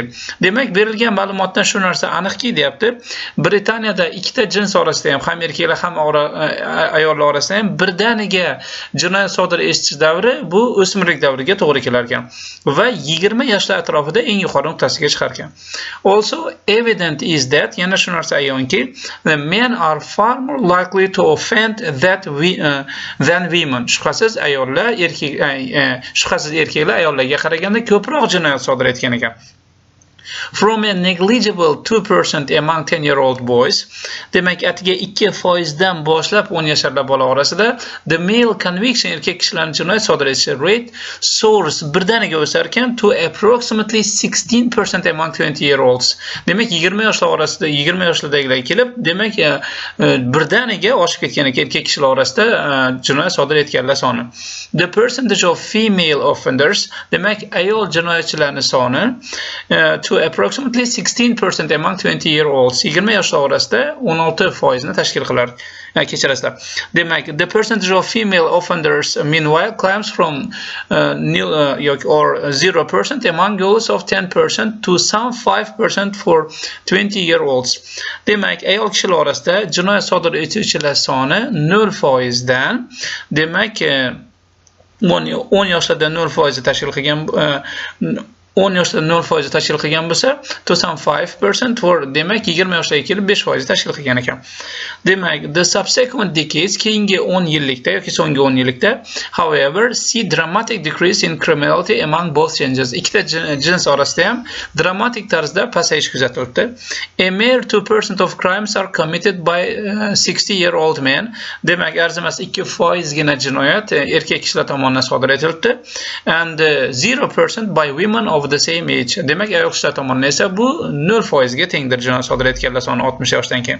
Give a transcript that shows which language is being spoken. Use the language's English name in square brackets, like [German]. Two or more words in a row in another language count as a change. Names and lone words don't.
[Uzbek] Demak, berilgan ma'lumotdan shu narsa aniqki, deyapti. Britaniyada ikkita jins orasida ham erkaklar ham ayollar orasida ham birdaniga jinoyat sodir etish davri bu o'smirlik davriga to'g'ri kelar ekan va 20 yoshlar atrofida eng yuqori nuqtasiga chiqar ekan. [English] Also evident is that, [Uzbek] yana shu narsa ayonki, [English] the men are far more likely to offend than women. [Uzbek] Shubhasiz erkaklar ayollarga qaraganda ko'proq jinoyat sodir etgan ekan. [English] From a negligible 2% among 10-year-old boys, [Uzbek] demak, atiga 2% dan boshlab 10 yoshli bola orasida [English] the male conviction, [Uzbek] erkak kishilarning jinoyat sodir etish [English] rate soars, [Uzbek] birdaniga o'sar ekan [English] to approximately 16% among 20-year-olds. [Uzbek] Demak, 20 yoshlar orasida 20 yoshlardagilar kelib, demak, birdaniga oshib ketgan ekan erkak kishilar orasida jinoyat sodir etganlar soni. [English] The percentage of female offenders, [Uzbek] demak, ayol jinoyatchilarning soni [English] to approximately 16% among 20-year-olds, [Uzbek] 20 yoshlar orasida 16% ni tashkil qilar. Kechirasizlar. Demak, [English] the percentage of female offenders meanwhile climbs from nil or 0% among girls of 10% to some 5% for 20-year-olds. [Uzbek] Demak, ayol kishilar orasida jinoyat sodir etuvchilar soni 0% dan, demak, 10 yoshlarda 0% tashkil qilgan 10 yoshda 0% tashkil qilgan bo'lsa, [English] to some 5% for, [Uzbek] demak, 20 yoshlarga kelib 5% tashkil qilgan ekan. Demak, [English] the subsequent decades, [Uzbek] keyingi 10 yillikda yoki so'nggi 10 yillikda, [English] however, see dramatic decrease in criminality among both genders. [Uzbek] Ikkita jins orasida ham dramatik tarzda pasayish kuzatildi. [English] A mere 2% of crimes are committed by 60-year-old men. [Uzbek] Demak, arzimas 2% gina jinoyat erkak kishilar tomonidan sodir etildi. [English] And 0% by women of the same age. [Uzbek] Demak, ayol kishilar tomonidan esa bu 0% ga tengdir jinoyat sodir etganlar soni 60 yoshdan keyin.